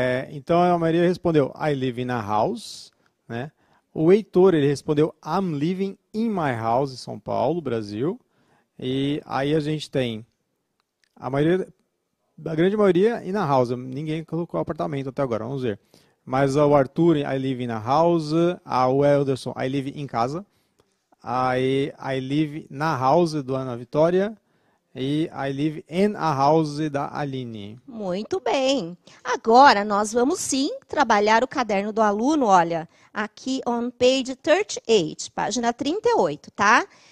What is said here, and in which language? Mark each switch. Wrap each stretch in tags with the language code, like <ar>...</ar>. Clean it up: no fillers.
<pt>Então, a Maria respondeu,</pt> <en>I live in a house,</en> <pt>né?</pt> <en>O Heitor,</en> <pt>ele respondeu,</pt> <en>I'm living in my house,</en> <pt>em São Paulo, Brasil. E aí a gente tem a grande maioria</pt> <en>in a house.</en> <pt>Ninguém colocou apartamento até agora, vamos ver. Mas o</pt> <en>Arthur, I live in a house.</en> <pt>O Elderson,</pt> <en>I live</en> <pt>em casa.</pt> <en>I live na house do Ana Vitória. E I live in a house da Aline.</en> <pt>Muito bem. Agora nós vamos sim trabalhar o caderno do aluno, olha, aqui</pt> <en>on page 38,</en> <pt>página 38, tá?</pt>